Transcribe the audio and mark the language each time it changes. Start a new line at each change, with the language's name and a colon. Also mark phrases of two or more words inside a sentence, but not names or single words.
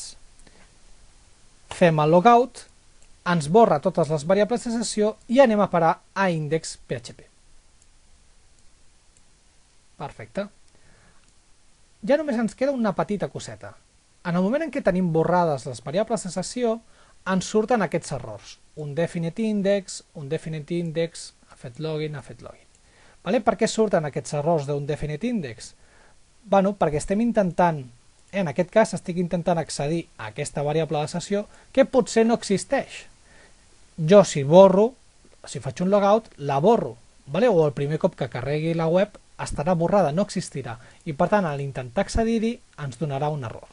Catalan: Fem el logout, ens borra totes les variables de sessió i anem a parar a index.php. Perfecte. Ja només ens queda una petita coseta. En el moment en què tenim borrades les variables de sessió, ens surten aquests errors.
English: Un definite index,
Catalan: ha fet login. Vale? Per què surten aquests errors d'un
English: definite index?
Catalan: Bueno, perquè estem intentant, en aquest cas estic intentant accedir a aquesta variable de sessió que potser no existeix. Jo si faig un logout, la borro, vale? O el primer cop que carregui la web estarà borrada, no existirà, i per tant a l'intentar accedir-hi ens donarà un error.